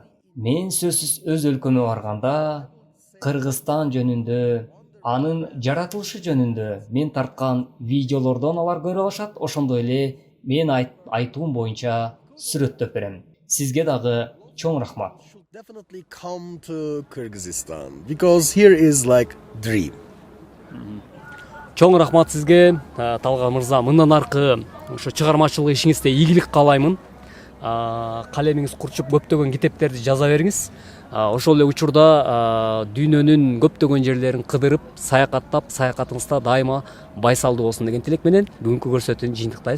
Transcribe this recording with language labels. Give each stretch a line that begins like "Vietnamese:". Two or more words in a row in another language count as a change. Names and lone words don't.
Kyrgyz: Мен сөзсүз өз өлкөмө барганда Кыргызстан жөнүндө, анын жаратылышы жөнүндө мен тарткан видеолордон алар көрө алышат, ошондой эле мен айтуым боюнча сүрөттөп берем. Сизге дагы чоң рахмат.
English: Should definitely come to Kyrgyzstan because here is like dream.
Kyrgyz: Чоң рахмат сизге, Талга мырза. Мындан аркы ошо чыгармачылык ишиңизде ийгилик каалаймын. Калемиңиз курчуп көптөгөн китептерди жаза бериңиз. Ошол эле учурда дүйнөнүн көптөгөн жерлерин кыдырып, саякаттап, саякатыңызда дайыма байсалдуу болсун деген тилек менен бүгүнкү көрсөтүүнү жыйынтыктайбыз.